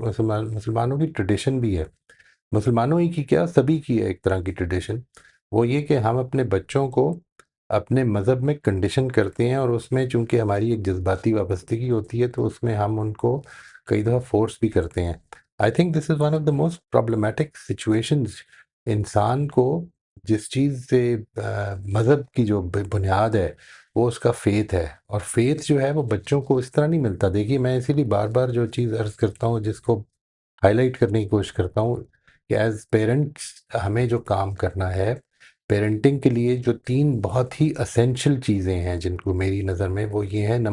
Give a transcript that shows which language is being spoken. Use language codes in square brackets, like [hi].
[ur] ایک مسلمانوں کی ٹریڈیشن بھی ہے، مسلمانوں ہی کی کیا سبھی کی ہے ایک طرح کی ٹریڈیشن، وہ یہ کہ ہم اپنے بچوں کو اپنے مذہب میں کنڈیشن کرتے ہیں، اور اس میں چونکہ ہماری ایک جذباتی وابستگی ہوتی ہے تو اس میں ہم ان کو کئی دفعہ فورس بھی کرتے ہیں. [en] I think this is one of the most problematic situations. [ur] انسان کو جس چیز سے مذہب کی جو بنیاد ہے وہ اس کا فیتھ ہے، اور فیتھ جو ہے وہ بچوں کو اس طرح نہیں ملتا. دیکھیے میں اسی لیے بار بار جو چیز عرض کرتا ہوں، جس کو ہائی لائٹ کرنے کی کوشش کرتا ہوں کہ ایز پیرنٹس ہمیں جو کام کرنا ہے، پیرنٹنگ کے لیے جو 3 بہت ہی اسینشل چیزیں ہیں جن کو میری نظر میں وہ یہ ہیں.